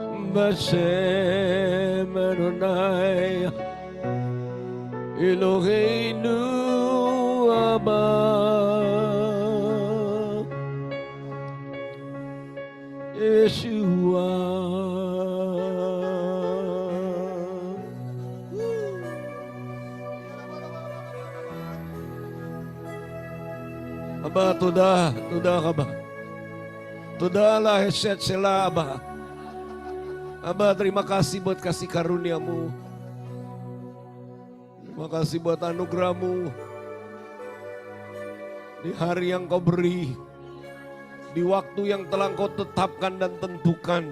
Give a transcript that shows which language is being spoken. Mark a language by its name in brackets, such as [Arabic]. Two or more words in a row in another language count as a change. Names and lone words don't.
[Hebrew] בשם אדוני אלוהינו אבא ישוע. Aba, tuda ka ba? Tuda lah Hesed Selah, Aba. [Indonesian] Aba, terima kasih buat kasih karunia-Mu. Terima kasih buat anugerah-Mu. Di hari yang Kau beri, di waktu yang telah Kau tetapkan dan tentukan.